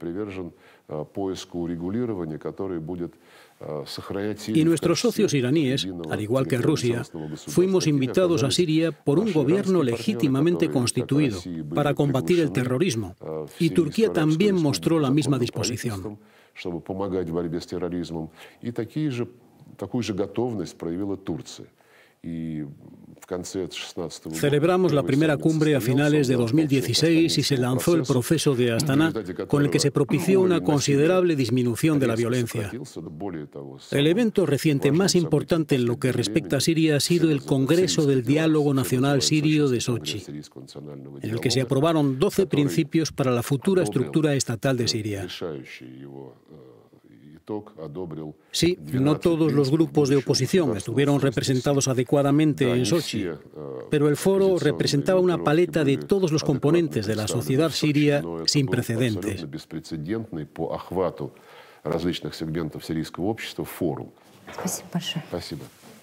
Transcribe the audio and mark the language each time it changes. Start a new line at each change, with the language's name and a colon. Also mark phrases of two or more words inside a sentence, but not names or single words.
Spanish: Y nuestros socios iraníes, al igual que Rusia, fuimos invitados a Siria por un gobierno legítimamente constituido para combatir el terrorismo, y Turquía también mostró la misma disposición.
Russian: Чтобы помогать в борьбе с терроризмом. И такую же готовность проявила Турция.
Spanish: Celebramos la primera cumbre a finales de 2016 y se lanzó el proceso de Astana, con el que se propició una considerable disminución de la violencia. El evento reciente más importante en lo que respecta a Siria ha sido el Congreso del Diálogo Nacional Sirio de Sochi, en el que se aprobaron 12 principios para la futura estructura estatal de Siria. Sí, no todos los grupos de oposición estuvieron representados adecuadamente en Sochi, pero el foro representaba una paleta de todos los componentes de la sociedad siria sin precedentes.
Russian: различных сегментов сирийского общества форум. Спасибо большое. Спасибо.